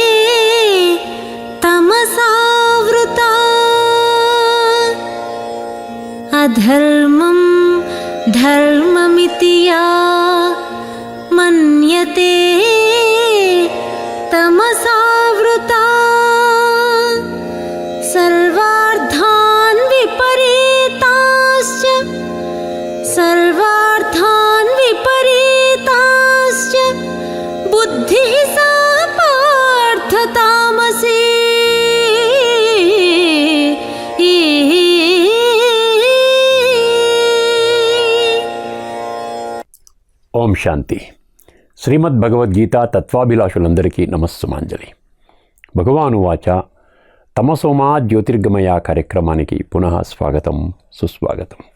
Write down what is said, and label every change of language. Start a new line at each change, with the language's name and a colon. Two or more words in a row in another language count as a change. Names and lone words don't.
Sanskrit: तमसावृता अधर्मं धर्ममिति या मन्यते तमसावृता सर्वार्थान् विपरीताश्च बुद्धिः सा पार्थ तामसी ఓం శాంతి.
Telugu: శ్రీమద్ భగవద్గీత తత్వాభిలాషులందరికీ నమస్సుమాంజలి. భగవానువాచ తమసోమా జ్యోతిర్గమయ కార్యక్రమానికి పునః స్వాగతం, సుస్వాగతం.